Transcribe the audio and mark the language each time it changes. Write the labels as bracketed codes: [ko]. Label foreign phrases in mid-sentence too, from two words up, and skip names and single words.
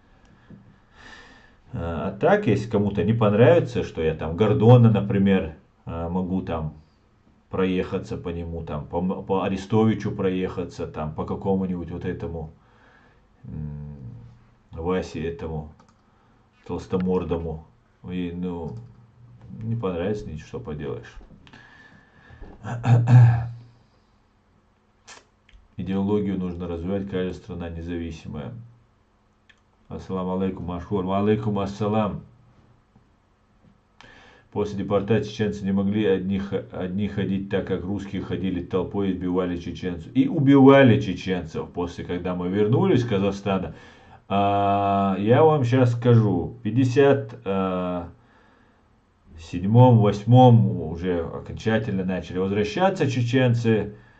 [ru] А так, если кому-то не понравится, что я там Гордона, например, могу там проехаться по нему, там по Арестовичу проехаться, там по какому-нибудь вот этому Васе этому толстомордому. И, ну, не понравится, ничего, что поделаешь. Идеологию нужно развивать, каждая страна независимая. [ar] السلام عليكم, Машхур. وعليكم السلام. [ru] После депортации чеченцы не могли одни ходить так, как русские ходили толпой, избивали чеченцев. И убивали чеченцев после, когда мы вернулись из Казахстана. Я вам сейчас скажу, в 57-м, 8-м уже окончательно начали возвращаться чеченцы.